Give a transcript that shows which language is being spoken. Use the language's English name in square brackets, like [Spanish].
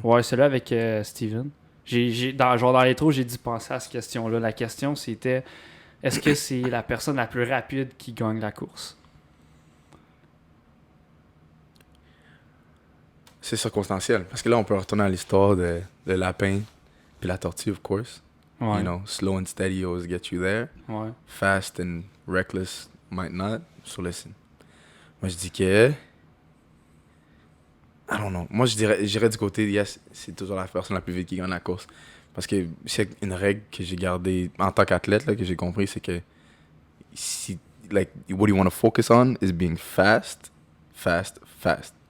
[French] Ouais, celui avec Steven. Genre dans l'intro, j'ai dû penser à cette question-là. La question, c'était, est-ce que c'est la personne la plus rapide qui gagne la course? C'est circonstanciel. Parce que là, on peut retourner à l'histoire de lapin puis la tortue, [English] of course. [French] Ouais. [English] You know, slow and steady always get you there. [French] Ouais. [English] Fast and reckless might not. So listen. [French] Moi, je dis que... [English] I don't know. [French] Moi, j'irais du côté, yes, c'est toujours la personne la plus vite qui gagne la course. Parce que c'est une règle que j'ai gardée en tant qu'athlète, là, que j'ai compris, c'est que si, [English] like, what you want to focus on is being fast, fast, [French] fast.